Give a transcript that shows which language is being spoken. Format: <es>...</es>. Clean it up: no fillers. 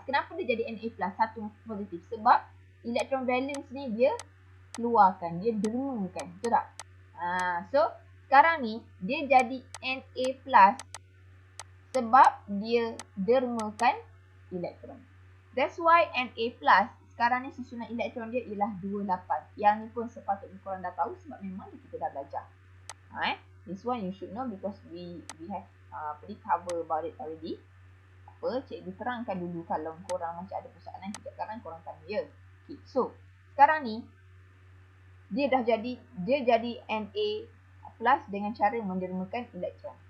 <ms>Kenapa dia jadi Na+? Satu positif. Sebab elektron valence ni dia keluarkan, dia dermakan. Betul tak? So, sekarang ni dia jadi Na+, sebab dia dermakan elektron.</ms> <en>That's why</en> <ms>Na+, sekarang ni susunan elektron dia ialah 28. Yang ni pun sepatutnya korang dah tahu sebab memang kita dah belajar.</ms> <en>This one you should know because we have cover about it already.</en> <ms>Cikgu terangkan dulu, kalau korang macam ada persoalan sekejap sekarang korang tanya je. Okay, so sekarang ni dia jadi Na+ dengan cara mendermakan elektron.</ms>